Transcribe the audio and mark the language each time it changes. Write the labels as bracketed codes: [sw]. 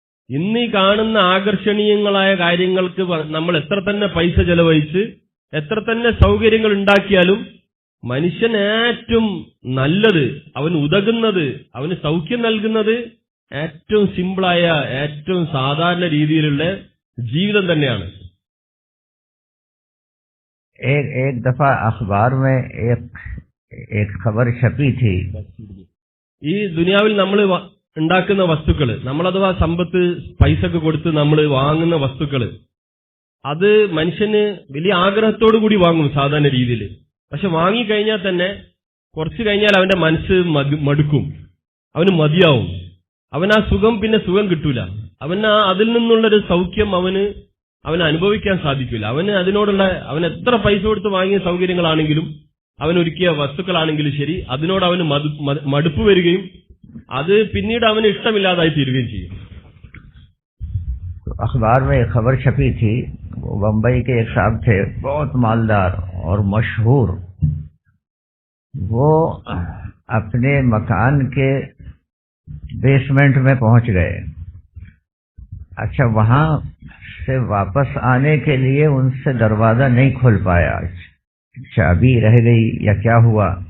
[ml] ഇന്ന് ഈ കാണുന്ന ആകർഷണീയങ്ങളായ കാര്യങ്ങൾക്ക് നമ്മൾ എത്ര തന്നെ പൈസ ചെലവഴിച്ച് എത്ര തന്നെ സൗകര്യങ്ങൾ ഉണ്ടാക്കിയാലും മനുഷ്യൻ ഏറ്റവും നല്ലത്, അവന് ഉതകുന്നത്, അവന് സൗഖ്യം നൽകുന്നത് ഏറ്റവും സിമ്പിളായ, ഏറ്റവും സാധാരണ രീതിയിലുള്ള ജീവിതം തന്നെയാണ്. [hi] एक दफा अखबार में एक खबर छपी थी. [ml] ഈ ദുനിയാവിൽ നമ്മൾ ഉണ്ടാക്കുന്ന വസ്തുക്കൾ, നമ്മളഥവാ സമ്പത്ത് പൈസക്ക് കൊടുത്ത് നമ്മൾ വാങ്ങുന്ന വസ്തുക്കൾ, അത് മനുഷ്യന് വലിയ ആഗ്രഹത്തോടു കൂടി വാങ്ങും സാധാരണ രീതിയിൽ. പക്ഷെ വാങ്ങിക്കഴിഞ്ഞാൽ തന്നെ കുറച്ചു കഴിഞ്ഞാൽ അവന്റെ മനസ്സ് മടുക്കും, അവന് മതിയാവും. അവന് ആ സുഖം പിന്നെ സുഖം കിട്ടൂല. അതിൽ നിന്നുള്ളൊരു സൗഖ്യം അവന് അനുഭവിക്കാൻ സാധിക്കില്ല. അവൻ എത്ര പൈസ കൊടുത്ത് വാങ്ങിയ സൗകര്യങ്ങളാണെങ്കിലും, അവനൊരുക്കിയ വസ്തുക്കളാണെങ്കിലും ശരി, അതിനോട് അവന് മടുപ്പ് വരികയും അത് പിന്നീട് അവന് ഇഷ്ടമില്ലാതായി തീരുകയും ചെയ്യും. [hi] अखबार में एक खबर छपी थी. वो बम्बई के एक साहब थे, बहुत मालदार और मशहूर. वो अपने मकान के बेसमेंट में पहुंच गए. अच्छा, वहां से वापस आने के लिए उनसे दरवाजा नहीं खुल पाया, चाबी रह गई या क्या हुआ.